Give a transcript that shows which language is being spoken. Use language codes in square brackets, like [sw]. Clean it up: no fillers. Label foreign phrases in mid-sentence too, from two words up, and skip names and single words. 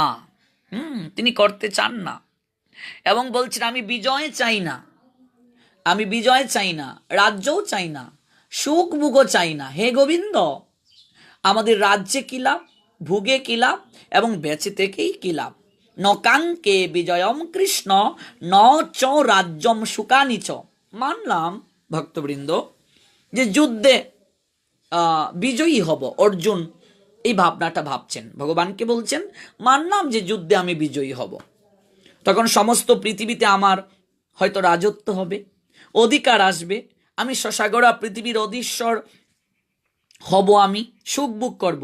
[bn] তিনি করতে চান না এবং বলছেন আমি বিজয় চাই না, আমি বিজয় চাই না, রাজ্যও চাই না, সুখ ভোগও চাই না। হে গোবিন্দ, আমাদের রাজ্যে কি লাভ, ভোগে কি লাভ এবং বেঁচে থেকেই কি লাভ? [sa] নকাঙ্কে বিজয়ম কৃষ্ণ ন চ রাজ্যম সুকানি চ। [bn] মানলাম ভক্তবৃন্দ যে যুদ্ধে বিজয়ী হব, অর্জুন এই ভাবনাটা ভাবছেন, ভগবানকে বলছেন মানলাম যে যুদ্ধে আমি বিজয়ী হব, তখন সমস্ত পৃথিবীতে আমার হয়তো রাজত্ব হবে, অধিকার আসবে, আমি সসাগরা পৃথিবীর অধীশ্বর হব, আমি সুখ ভোগ করব।